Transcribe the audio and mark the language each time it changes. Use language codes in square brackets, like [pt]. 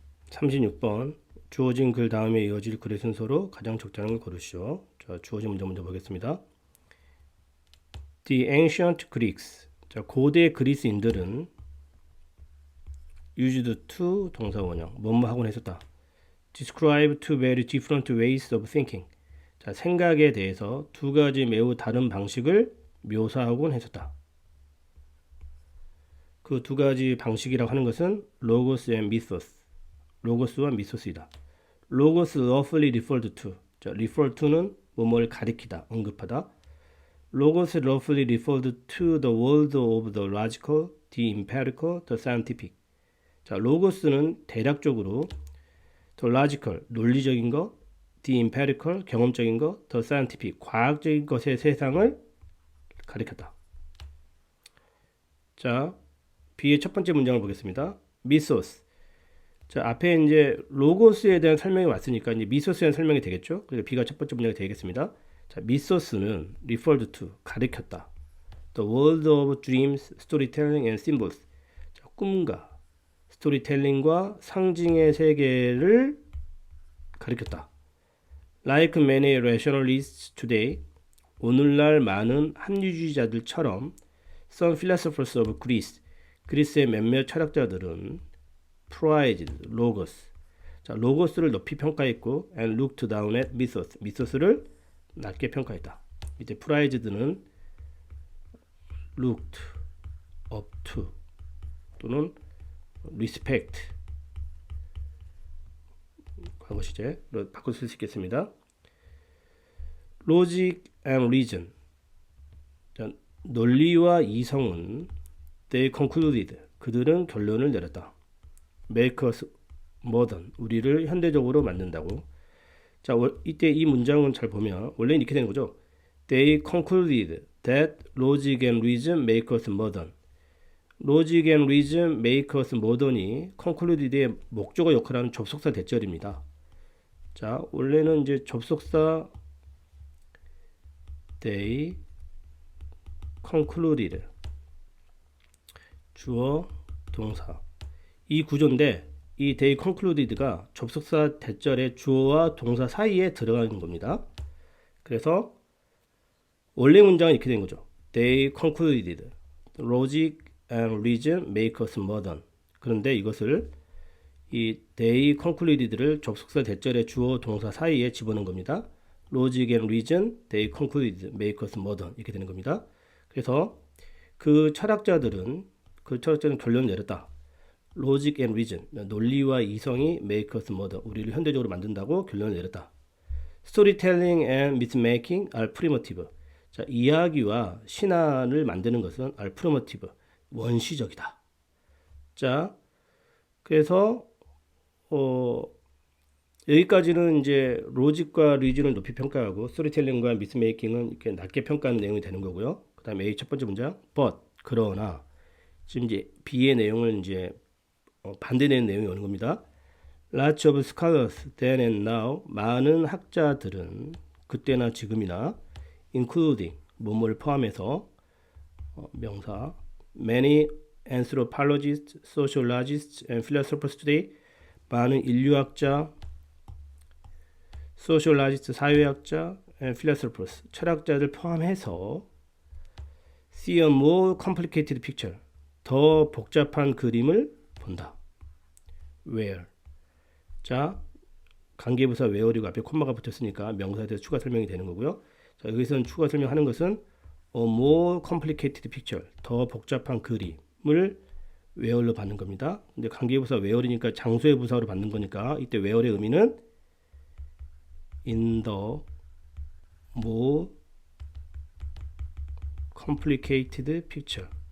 [ko] 36번. 주어진 글 다음에 이어질 글의 순서로 가장 적절한 걸 고르시오. 자, 주어진 문제 먼저 보겠습니다. [en] The ancient Greeks. [ko] 자, 고대 그리스인들은 used to 동사 원형 뭐뭐 하곤 했었다. [en] describe two very different ways of thinking. [ko] 자, 생각에 대해서 두 가지 매우 다른 방식을 묘사하곤 했었다. 그 두 가지 방식이라고 하는 것은 logos and mythos. 로고스와 미소스이다. [en] logos roughly referred to. [ko] 자, refer to 는 뭐뭐를 가리키다, 언급하다. [en] logos roughly referred to the world of the logical, the empirical, the scientific. [ko] 자, logos는 대략적으로 the logical, 논리적인 것, the empirical, 경험적인 것, the scientific, 과학적인 것의 세상을 가리켰다. 자, B의 첫 번째 문장을 보겠습니다. 미소스. 자, 앞에 이제 로고스에 대한 설명이 왔으니까 이제 미소스에 대한 설명이 되겠죠. 그래서 B가 첫 번째 문장이 되겠습니다. 자, 미소스는 referred to, 가리켰다. [en] The world of dreams, storytelling and symbols. [ko] 자, 꿈과 스토리텔링과 상징의 세계를 가리켰다. [en] Like many rationalists today, 오늘날 많은 합리주의자들처럼 some philosophers of Greece, 그리스의 몇몇 철학자들은 prized logos, 자, 로고스를 높이 평가했고 and looked down at mythos, 미소스를 낮게 평가했다. [ko] 이제 prized는 looked up to 또는 respect 과거 시제로 바꿔 쓸 수 있겠습니다. logic and reason, 자, 논리와 이성은 they concluded, 그들은 결론을 내렸다. [en] make us modern, 우리를 현대적으로 만든다고. [ko] 자, 이때 이 문장은 잘 보면 원래는 이렇게 되는 거죠. [en] They concluded that logic and reason make us modern. logic and reason make us modern 이 concluded의 목적어 역할하는 접속사 대절입니다. [ko] 자, 원래는 이제 접속사 they concluded 주어 동사 이 구조인데 이 they concluded가 접속사 대절의 주어와 동사 사이에 들어가는 겁니다. 그래서 원래 문장은 이렇게 된 거죠. [en] They concluded logic and reason make us modern. [ko] 그런데 이것을 이 they concluded 를 접속사 대절의 주어 동사 사이에 집어넣은 겁니다. [en] logic and reason they concluded make us modern 이렇게 되는 겁니다. [ko] 그래서 그 철학자들은 결론을 내렸다. logic and reason, 논리와 이성이 make us modern, 우리를 현대적으로 만든다고 결론을 내렸다. [en] storytelling and myth-making are primitive. [ko] 자, 이야기와 신화를 만드는 것은 are primitive, 원시적이다. 자, 그래서 여기까지는 이제 로직과 리즌을 높이 평가하고 스토리텔링과 미스메이킹은 이렇게 낮게 평가하는 내용이 되는 거고요. 그 다음에 A 첫 번째 문장 but 그러나 지금 이제 B의 내용을 이제 반대되는 내용이 오는 겁니다. [en] Lots of scholars then and now, 많은 학자들은 그때나 지금이나 including 뭐뭐를 포함해서 명사 many anthropologists, sociologists and philosophers today, 많은 인류학자, sociologist 사회학자 and philosophers 철학자들 포함해서 see a more complicated picture, 더 복잡한 그림을 본다. [ko] where, 자 관계부사 where이고 앞에 콤마가 붙었으니까 명사에 대해서 추가 설명이 되는 거고요. 자, 여기서는 추가 설명하는 것은 a more complicated picture, 더 복잡한 그림을 where로 받는 겁니다. 근데 관계부사 where이니까 장소의 부사로 받는 거니까 이때 where의 의미는 in the more complicated picture.